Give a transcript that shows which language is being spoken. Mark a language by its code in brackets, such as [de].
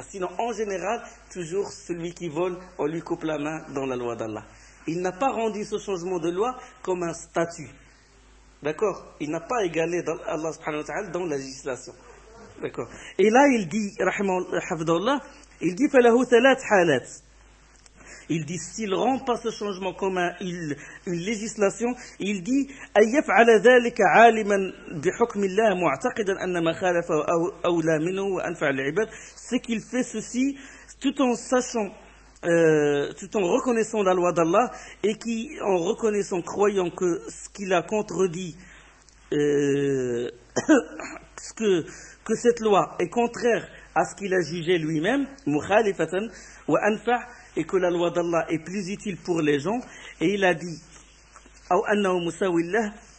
[fr] Sinon, en général, toujours celui qui vole, on lui coupe la main dans la loi d'Allah. Il n'a pas rendu ce changement de loi comme un statut. D'accord? Il n'a pas égalé Allah subhanahu wa ta'ala dans la législation. D'accord? Et là, il dit, [ar] فَلَهُ ثَلَاثْ حَالَاتِ. [fr] Il dit, s'il rend pas ce changement comme une législation, il dit, [ar] أَيَّفْعَلَ ذَلِكَ عَالِمًا بِحُكْمِ اللَّهِ مُعْتَقِدًا أَنَّ مَا خَالَفَ أَوْلَى مِنْهُ وَأَنْفَعَ الْعِبَادِ. [fr] C'est qu'il fait ceci tout en sachant, tout en reconnaissant la loi d'Allah et qui, en reconnaissant, croyant que ce qu'il a contredit, que cette loi est contraire à ce qu'il a jugé lui-même, [ar] مُخَالِفَةً وَأَنْفَعَ, [fr] et que la loi d'Allah est plus utile pour les gens, et il a dit, [ar] أَوْ أَنَّهُ مُسَوِ اللَّهِ.